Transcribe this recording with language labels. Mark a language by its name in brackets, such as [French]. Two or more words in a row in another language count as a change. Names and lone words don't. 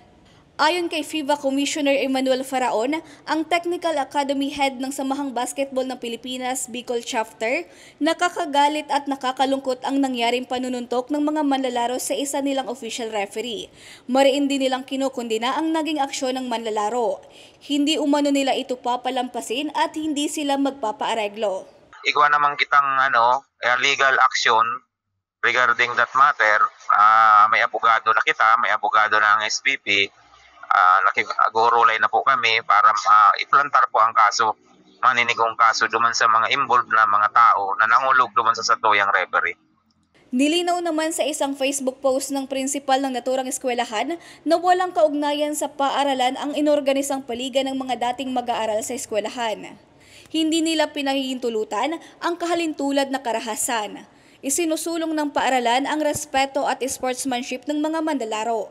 [Filipino] Ayon kay FIBA Commissioner Emmanuel Faraon, ang Technical Academy Head ng Samahang Basketball ng Pilipinas Bicol Chapter, nakakagalit at nakakalungkot ang nangyaring panununtok ng mga manlalaro sa isa nilang official referee. Mariin din nilang kinukundina ang naging aksyon ng manlalaro. Hindi umano nila ito papalampasin at hindi sila magpapaareglo. [Bikol] Igwa naman kitang [English] legal action regarding that matter. [Bikol] May abogado na kita, may abogado na ang SPP. Nag-urulay na po kami para iplantar po ang kaso, maninigong kaso duman sa mga involved na mga tao na nangulog duman sa satuyang referee. [Filipino] Nilinaw naman sa isang Facebook post ng prinsipal ng naturang eskwelahan na walang kaugnayan sa paaralan ang inorganisang paligan ng mga dating mag-aaral sa eskwelahan. Hindi nila pinahihintulutan ang kahalintulad na karahasan. Isinusulong ng paaralan ang respeto at sportsmanship ng mga manlalaro.